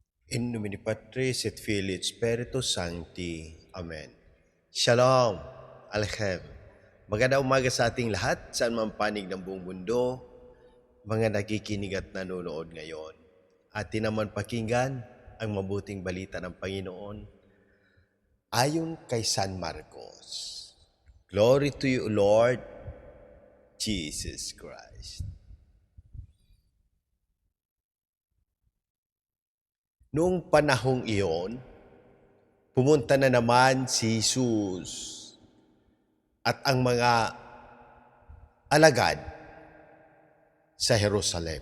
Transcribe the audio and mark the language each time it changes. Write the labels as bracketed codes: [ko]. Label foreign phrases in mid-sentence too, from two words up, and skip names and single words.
[la] In nomine Patris et Filii et Spiritus Sancti. Amen. Shalom. Alchem. [tl] Magandang umaga sa ating lahat, saan man panig ng buong mundo, mga nakikinig at nanonood ngayon. Atin naman pakinggan ang mabuting balita ng Panginoon ayon kay San Marcos. [en] Glory to you, Lord Jesus Christ. [tl] Noong panahong iyon, pumunta na naman si Jesus at ang mga alagad sa Jerusalem.